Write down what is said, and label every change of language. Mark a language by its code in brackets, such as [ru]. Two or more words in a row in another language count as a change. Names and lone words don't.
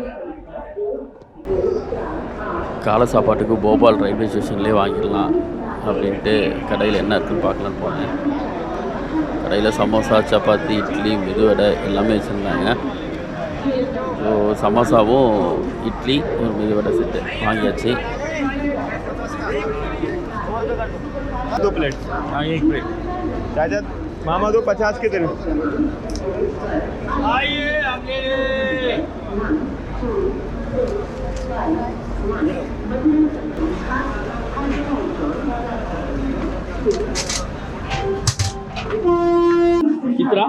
[ta] காலை சாப்பாட்டுக்கு போபால் ரயில்வே ஸ்டேஷன்லேயே வாங்கிடலாம் அப்படின்ட்டு கடையில் என்ன இருக்குன்னு பார்க்கலான்னு போனேன். கடையில் சமோசா, சப்பாத்தி, இட்லி, மெதுவடை எல்லாமே வச்சுருந்தாங்க. ஸோ சமோசாவும் இட்லி ஒரு மெதுவடை செட்டு வாங்கியாச்சு. [hi] 2 प्लेट। हाँ 1 प्लेट। चाचा मामा दो 50 के दे। आइए कितना?